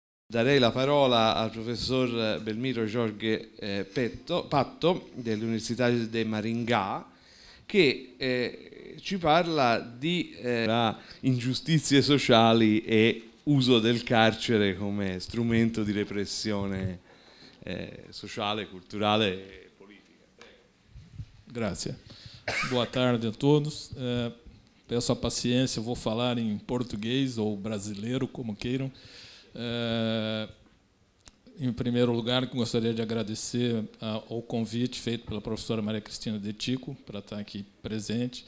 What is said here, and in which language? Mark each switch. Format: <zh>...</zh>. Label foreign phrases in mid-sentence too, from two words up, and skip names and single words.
<it>Darei la parola al professor Belmiro Jorge Patto dell'Università di Maringá, che ci parla di ingiustizie sociali e uso del carcere come strumento di repressione sociale, culturale e politica. Grazie.</it> <pt>Boa tarde a todos. Peço a paciência, vou falar em português ou brasileiro, como queiram. Em primeiro lugar, gostaria de agradecer ao convite feito pela professora Maria Cristina De Tico para estar aqui presente.</pt>